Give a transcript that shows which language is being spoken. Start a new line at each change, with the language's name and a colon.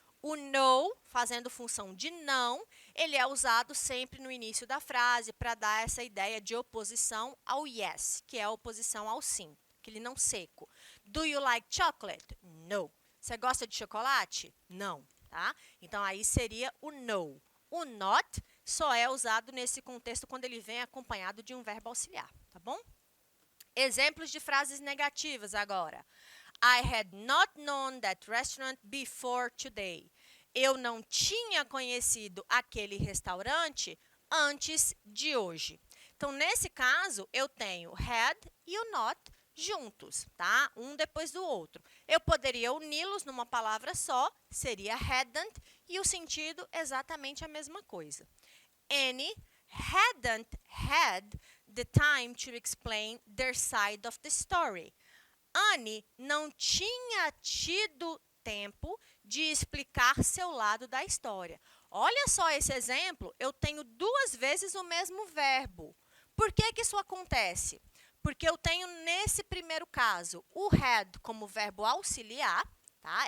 Portuguese: O no, fazendo função de não, ele é usado sempre no início da frase para dar essa ideia de oposição ao yes, que é a oposição ao sim, aquele não seco.
English: Do you like chocolate? No.
Portuguese: Você gosta de chocolate? Não, tá? Então, aí seria o no. O not só é usado nesse contexto quando ele vem acompanhado de um verbo auxiliar, tá bom? Exemplos de frases negativas agora.
English: I had not known that restaurant before today.
Portuguese: Eu não tinha conhecido aquele restaurante antes de hoje. Então, nesse caso, eu tenho had e o not juntos, tá? Um depois do outro. Eu poderia uni-los numa palavra só, seria hadn't, e o sentido exatamente a mesma coisa.
English: Annie hadn't had the time to explain their side of the story.
Portuguese: Anne não tinha tido tempo de explicar seu lado da história. Olha só esse exemplo, eu tenho duas vezes o mesmo verbo. Por que que isso acontece? Porque eu tenho, nesse primeiro caso, o had como verbo auxiliar, tá?